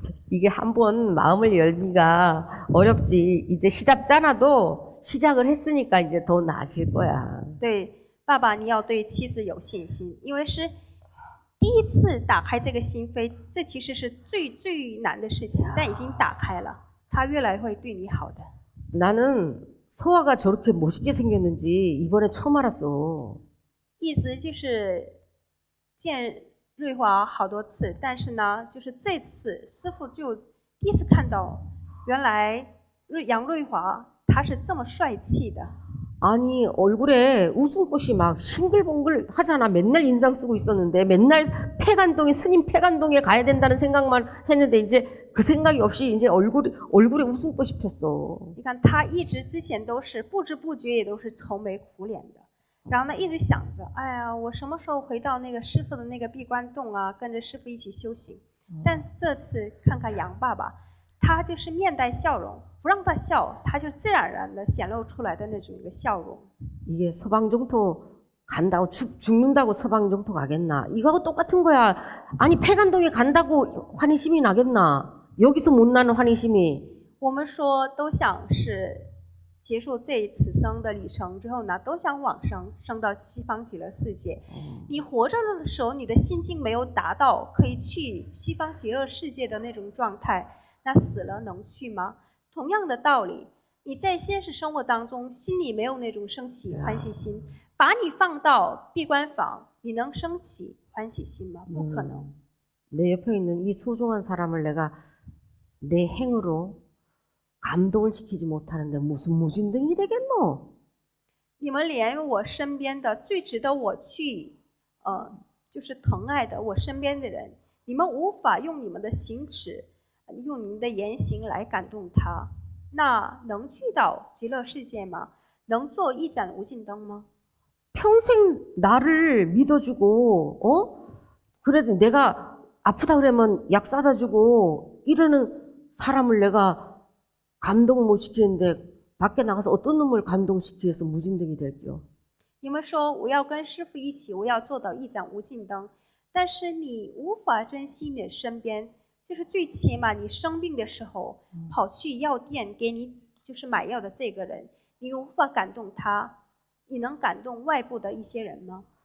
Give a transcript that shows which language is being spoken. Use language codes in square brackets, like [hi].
[ko] 이게 한번 마음을 열기가 어렵지. 이제 시답잖아도 시작을 했으니까 이제 더 나아질 거야. [zh] 对，爸爸，你要对妻子有信心，因为是第一次打开这个心扉，这其实是最难的事情，但已经打开了，他越来会对你好的。 [ko] 나는 서아가 저렇게 멋있게 생겼는지 이번에 처음 알았어. [zh] 一直就是见瑞华好多次，但是呢，就是这次师傅就第一次看到，原来杨瑞华他是这么帅气的。 [ko] 아니 얼굴에 웃음꽃이 막 싱글벙글 하잖아. 맨날 인상 쓰고 있었는데 맨날 폐간동에 스님 폐간동에 가야 된다는 생각만 했는데 이제 그 생각이 없이 이제 얼굴에 웃음꽃이 폈어. [zh] 你看他一直之前都是不知不觉也都是愁眉苦脸的，然后呢一直想着，哎呀，我什么时候回到那个师傅的那个闭关洞啊，跟着师傅一起修行。但这次看看杨爸爸，他就是面带笑容。不让他笑，他就自然而然的显露出来的那种一个笑容。 [ko] 이게 서방종토 간다고 죽는다고 서방종토 가겠나? 이거하고 똑같은 거야. 아니 폐간동에 간다고 환희심이 나겠나? 여기서 못 나는 환희심이. [zh] 我们说都想是结束这此生的旅程之后呢，都想往生，升到西方极乐世界。你活着的时候，你的心境没有达到可以去西方极乐世界的那种状态，那死了能去吗？同样的道理，你在现实生活当中心里没有那种升起欢喜心，把你放到闭关房，你能升起欢喜心吗？不可能。 [ko] 내 옆에 있는 이 소중한 사람을 내가 내 행으로 감동을 시키지 못하는데 무슨 무진등이 되겠노? [zh] 你们连我身边的最值得我去就是疼爱的我身边的人，你们无法用你们的行止。用你们的言行来感动他，那能去到极乐世界吗？能做一盏无尽灯吗？ [ko] 평생 나를 믿어주고, 그래도 내가 아프다 그러면 약 사다 주고 이러는 사람을 내가 감동을 못 시키는데 밖에 나가서 어떤 놈을 감동시키기 위해서 무진등이 될게요. [zh] 你们说我要跟师父一起，我要做到一盏无尽灯，但是你无法珍惜你的身边。就是最起码你生病的时候跑去药店给你就是买药的这个人，你无法感动他，你能感动外部的一些人吗？